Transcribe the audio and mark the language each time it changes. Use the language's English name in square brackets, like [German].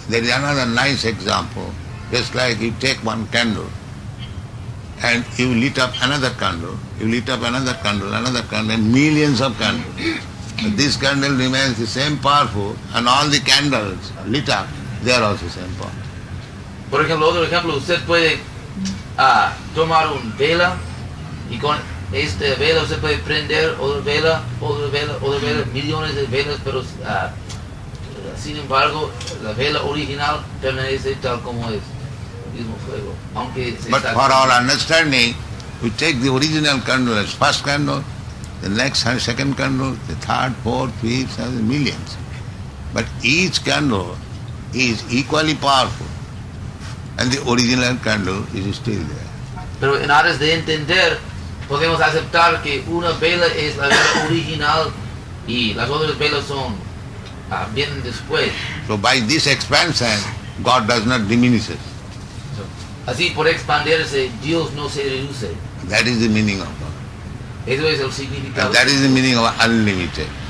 [English] There is another nice example. Just like you take one candle and you lit up another candle, you lit up another candle, and millions of candles. But this candle remains the same powerful, and all the candles lit up, they are also same powerful. [Spanish] Por ejemplo, otro ejemplo, usted puede tomar una vela y con esta vela usted puede prender otra vela, millones de velas, pero sin embargo la vela original permanece tal como es, el mismo fuego. Aunque [English] But for our understanding, we take the original candle as first candle, the next second candle, the third, fourth, fifth, millions. But each candle is equally powerful, and the original candle is still there. [Spanish] Pero en aras de entender, podemos aceptar que una vela es la vela original y las otras velas son vienen después. [English] So by this expansion, God does not diminish it. [Spanish] Así por expandirse, Dios no se reduce. [English] That is the meaning of God. [Spanish] Eso es el significado. [English] And that is the meaning of unlimited.